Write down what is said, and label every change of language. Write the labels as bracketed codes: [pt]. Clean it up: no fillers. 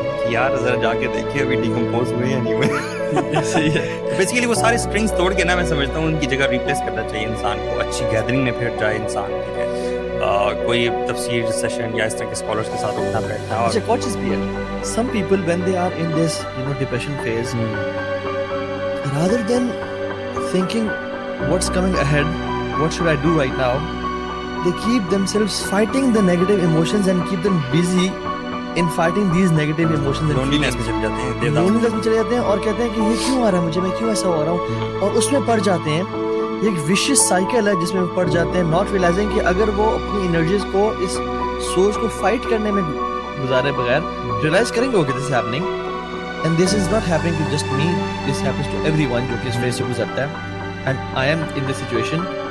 [ur] یار ذرا جا کے دیکھیے ابھی ڈیکمپوز ہوئے یا نہیں ہوئے. صحیح ہے. بیسیکلی وہ سارے اسٹرنگس توڑ کے نا, میں سمجھتا ہوں ان کی جگہ ریپلیس کرنا چاہیے انسان کو. اچھی گیدرنگ میں پھر جائے انسان, ٹھیک ہے, کوئی تفسیر سیشن یا اس طرح کے اسکالرس کے ساتھ اٹھنا بیٹھنا. اچھا, ایک اور چیز بھی ہے, [en] some people when they are in this depression phase, rather than thinking what's coming ahead, what should I do right now, they keep themselves fighting the negative emotions and keep them busy in fighting these negative emotions. [ur] لونلینے میں چلے جاتے ہیں, لونلینے میں چلے جاتے ہیں, اور کہتے ہیں کہ یہ کیوں آ رہا ہے مجھے, میں کیوں ایسا ہو رہا ہوں, اور اس میں پڑ جاتے ہیں. یہ ایک وشیس سائیکل ہے جس میں وہ پڑ جاتے ہیں, [en] not realising [ur] کہ اگر وہ اپنی انرجیز کو اس سوچ کو فائٹ کرنے میں گزارے بغیر ریئلائز کریں گے وہ کہ [en] this is happening, and this is not happening to just me, this happens to everyone [ur] جو کہ اس فیز سے گزرتا ہے, [en] And I am in this situation.